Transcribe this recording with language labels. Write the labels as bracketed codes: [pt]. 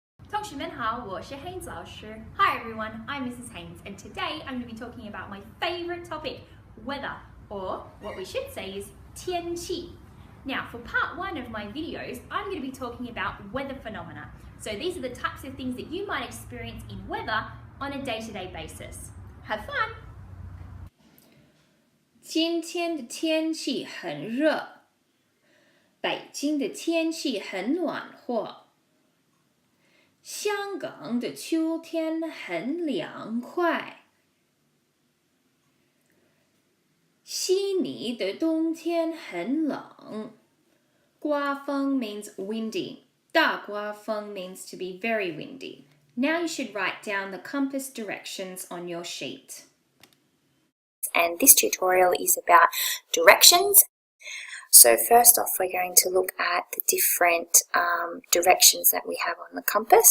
[zh] 同学们好，我是 Haynes 老师. [en] Hi everyone, I'm Mrs. Haynes, and today I'm going to be talking about my favorite topic, weather, or what we should say is 天气. Now, for part one of my videos, I'm going to be talking about weather phenomena. So these are the types of things that you might experience in weather on a day-to-day basis. Have fun! [zh] 今天的天气很热，北京的天气很暖和，香港的秋天很凉快，悉尼的冬天很冷。 [en] 刮风 means windy. 大刮风 means to be very windy. Now you should write down the compass directions on your sheet. And this tutorial is about directions. So first off, we're going to look at the different directions that we have on the compass.